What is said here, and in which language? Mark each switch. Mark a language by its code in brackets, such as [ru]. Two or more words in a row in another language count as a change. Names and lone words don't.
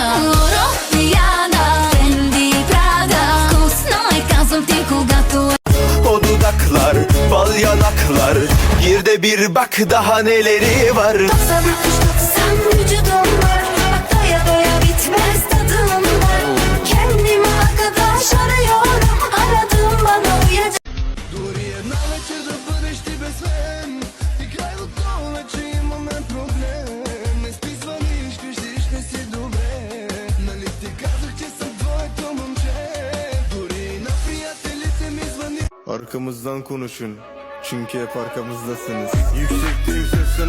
[bg] Лоро, Яна, Фенди, Прада. Вкусно е, казвам ти, когато е. [tr] O dudaklar, bal yanaklar, gir de bir bak daha neleri var. 90-60-90 vücudum var, bak doya doya bitmez tadım var. Kendime arkadaş arıyorum, aradım bana uyacak. [bg] Дори една вечер да бъдеш ти без мен, и край от това, че имаме проблем. Не спи, звъниш, кажи, ще си добре. Нали ти казах, че съм твоето момче? Дори на приятелите ми звъни. [tr] Arkamızdan konuşun, çünkü hep arkamızdasınız. Yükselttiğim ses sana